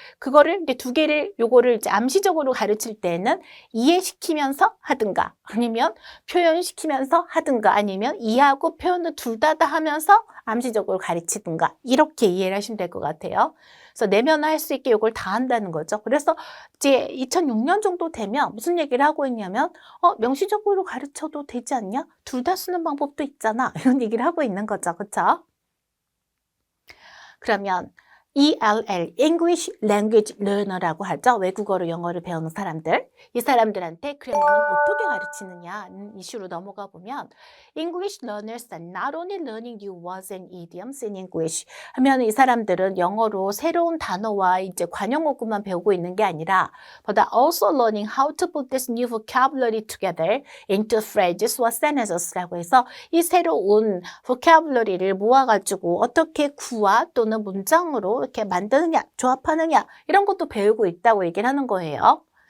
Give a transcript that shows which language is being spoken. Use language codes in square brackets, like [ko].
[ko] 그거를 이제 두 개를 요거를 이제 암시적으로 가르칠 때는 이해시키면서 하든가 아니면 표현시키면서 하든가 아니면 이해하고 표현을 둘 다 하면서 암시적으로 가르치든가 이렇게 이해를 하시면 될 것 같아요. 그래서 내면화할 수 있게 이걸 다 한다는 거죠. 그래서 이제 2006년 정도 되면 무슨 얘기를 하고 있냐면 명시적으로 가르쳐도 되지 않냐? 둘 다 쓰는 방법도 있잖아. 이런 얘기를 하고 있는 거죠. 그렇죠? 그러면 ELL, English Language Learner라고 하죠. 외국어로 영어를 배우는 사람들. 이 사람들한테 그래머는 어떻게 가르치느냐는 이슈로 넘어가 보면 [en] English learners are not only learning new words and idioms in English [ko] 하면 이 사람들은 영어로 새로운 단어와 이제 관용어구만 배우고 있는 게 아니라 [en] but are also learning how to put this new vocabulary together into phrases or sentences [ko] 라고 해서 이 새로운 vocabulary를 모아가지고 어떻게 구와 또는 문장으로 이렇게 만드느냐, 조합하느냐 이런 것도 배우고 있다고 얘기를 하는 거예요.